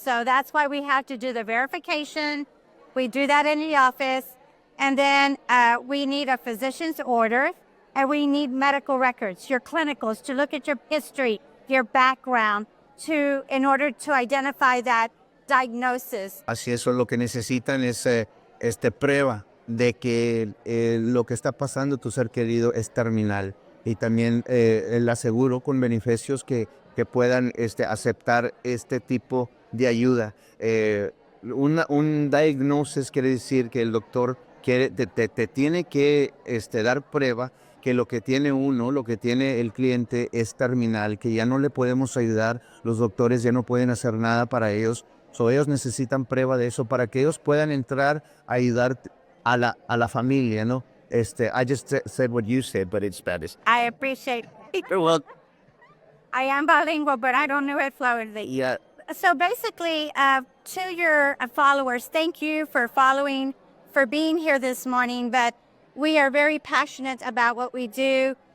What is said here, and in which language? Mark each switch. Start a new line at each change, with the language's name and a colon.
English: So that's why we have to do the verification. We do that in the office. And then we need a physician's order, and we need medical records, your clinicals, to look at your history, your background, in order to identify that diagnosis.
Spanish: Así es, lo que necesitan es prueba de que lo que está pasando tu ser querido es terminal, y también el aseguro con beneficios que puedan aceptar este tipo de ayuda. Un diagnosis quiere decir que el doctor te tiene que dar prueba que lo que tiene lo que tiene el cliente es terminal, que ya no le podemos ayudar, los doctores ya no pueden hacer nada para ellos. So, ellos necesitan prueba de eso para que ellos puedan entrar a ayudar a la familia, ¿no?
English: I just said what you said, but it's Spanish. I appreciate it. You're welcome. I am bilingual, but I don't know it fluently. Yeah. So basically, to your followers, thank you for being here this morning. But we are very passionate about what we do.